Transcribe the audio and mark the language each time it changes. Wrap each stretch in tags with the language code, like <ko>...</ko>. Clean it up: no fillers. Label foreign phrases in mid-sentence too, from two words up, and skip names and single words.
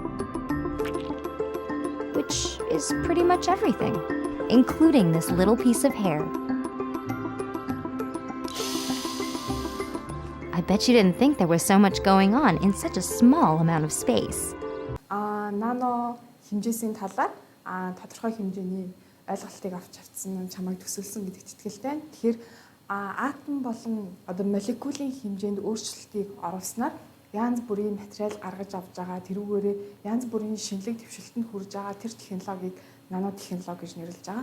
<en>Which is pretty much everything, including this little piece of hair. I bet you didn't think there was so much going on in such a small amount of space.</en> <mn>Nano хэмжээсийн талаар тодорхой хэмжээний ойлголтыг авч авцсан чамайг төсөөлсөн гэдэгт итгэлтэй. Тэгэхээр атом болон одоо молекулын хэмжээнд өөрчлөлтийг оруулснаар янз бүрийн материал гаргаж авч байгаа тэрүүгээрээ янз бүрийн шинэлэг дэвшилтэнд хүрж байгаа тэр технологиг нанотехнологи гэж нэрлэж байгаа.</mn>